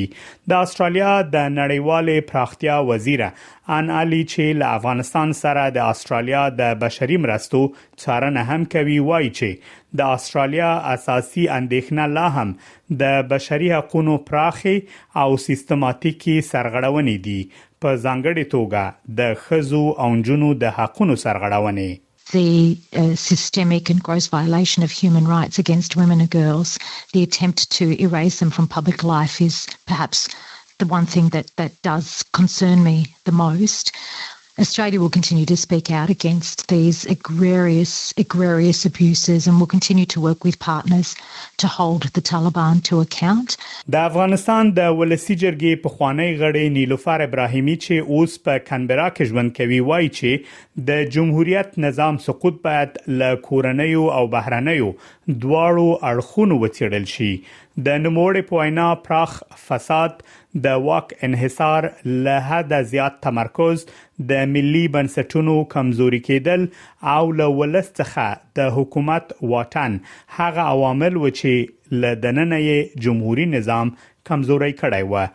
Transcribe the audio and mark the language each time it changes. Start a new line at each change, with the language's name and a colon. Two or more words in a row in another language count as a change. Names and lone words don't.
Pashto: د استرالیا د نړیوال پراختیا وزیر ان علي چې له افغانستان سره د استرالیا د بشري مرستو څارنه هم کوي، وایي چې د استرالیا اساسي اندېښنه لا هم د بشري حقوقو پراخي او سیستماتیکي سرغړونې دي، په ځانګړي توګه د ښځو او نجونو د حقوقو سرغړونې.
English: The systemic and gross violation of human rights against women and girls, the attempt to erase them from public life is perhaps the one thing that does concern me the most. Australia will continue to speak out against these egregious abuses and will continue to work with partners to hold the Taliban to account.
Pashto: د افغانستان د ولسی جرګې پخوانی غړی نیلوفر ابراهیمی چې اوس په کانبرا کې ژوند کوي، وایي چې د جمهوریت نظام سقوط باید له کورنیو او بهرنیو دواړو اړخونو وڅېړل شي. د نوموړي په وینا پراخ فساد، د واک انحصار، له حده زیات تمرکز، د ملي بنسټونو کمزوري کېدل او له ولس څخه د حکومت واټن هغه عوامل و چې له دننه جمهوریت نظام کمزوري کړی و.